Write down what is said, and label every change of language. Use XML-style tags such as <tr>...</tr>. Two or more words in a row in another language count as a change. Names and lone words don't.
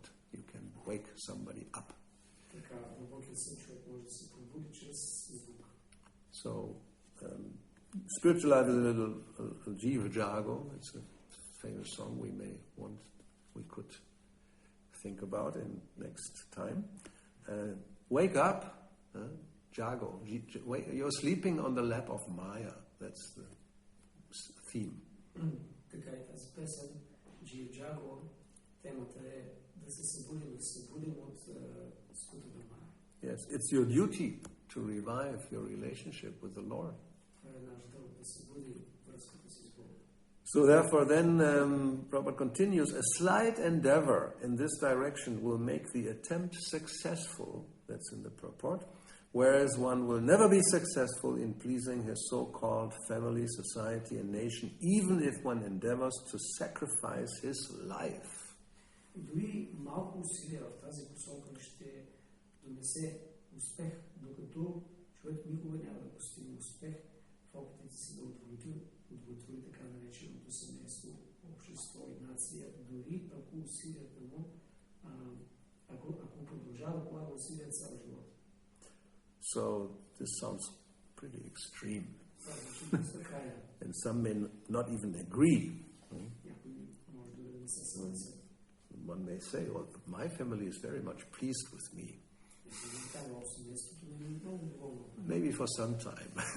<en>You can wake somebody up. So, spiritual life is a little Jiva Jago. It's a famous song we could think about in next time. Wake up, Jago. You're sleeping on the lap of Maya. That's the theme.</en> <bg>Така е тази песен, Jiva Jago, темата е да се събудим от скутата Мая.</bg> <en>Yes, it's your duty to revive your relationship with the Lord. So therefore then, Prabhupada continues, a slight endeavor in this direction will make the attempt successful, that's in the purport, whereas one will never be successful in pleasing his so-called family, society, and nation, even if one endeavors to sacrifice his life.</en> <bg>Дори малко усилия в тази посока ще донесе успех, докато човек никога няма да постигне успех в опитите си да удовлетвори така нареченото семейство, общество и нация, дори ако усилията му, ако продължава да полага усилия цял живот.</bg> <en>So this sounds pretty extreme. And some may not even agree. One may say, well, my family is very much pleased with me. Maybe for some time.</en>